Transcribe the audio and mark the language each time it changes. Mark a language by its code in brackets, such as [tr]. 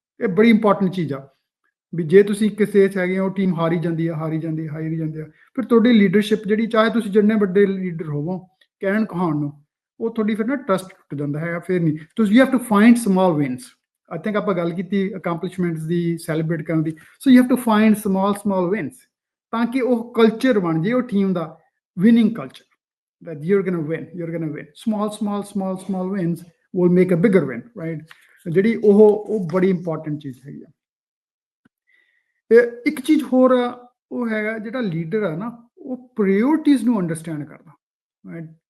[pa] ਇਹ ਬੜੀ ਇੰਪੋਰਟੈਂਟ ਚੀਜ਼ ਆ ਵੀ ਜੇ ਤੁਸੀਂ ਕਿਸੇ 'ਚ ਹੈਗੇ ਹੋ, ਟੀਮ ਹਾਰੀ ਜਾਂਦੀ ਆ, ਹਾਰੀ ਜਾਂਦੀ ਆ, ਹਾਰੀ ਜਾਂਦੀ ਆ, ਫਿਰ ਤੁਹਾਡੀ ਲੀਡਰਸ਼ਿਪ ਜਿਹੜੀ, ਚਾਹੇ ਤੁਸੀਂ ਜਿੰਨੇ ਵੱਡੇ ਲੀਡਰ ਹੋਵੋ ਕਹਿਣ ਕਹਾਉਣ ਨੂੰ, ਉਹ ਤੁਹਾਡੀ ਫਿਰ ਨਾ ਟਰਸਟ ਟੁੱਟ ਜਾਂਦਾ ਹੈਗਾ, ਫਿਰ ਨਹੀਂ। ਤੁਸੀਂ [en] You have to find small wins. I think [pa] ਆਪਾਂ ਗੱਲ ਕੀਤੀ ਅਕੰਪਲਿਸ਼ਮੈਂਟਸ ਦੀ, ਸੈਲੀਬ੍ਰੇਟ ਕਰਨ ਦੀ। So [en] you have to find small wins, [pa] ਤਾਂ ਕਿ ਉਹ ਕਲਚਰ ਬਣ ਜੇ ਉਹ team ਦਾ, winning culture, [en] that you're going to win. Small wins will make a bigger win, right? [pa] ਜਿਹੜੀ ਉਹ ਬੜੀ ਇੰਪੋਰਟੈਂਟ ਚੀਜ਼ ਹੈਗੀ ਆ। ਇੱਕ ਚੀਜ਼ ਹੋਰ ਆ, ਉਹ ਹੈਗਾ ਜਿਹੜਾ ਲੀਡਰ ਆ ਨਾ, ਉਹ ਪ੍ਰਾਇਓਰਟੀਜ਼ ਨੂੰ ਅੰਡਰਸਟੈਂਡ ਕਰਦਾ, ਰਾਈਟ?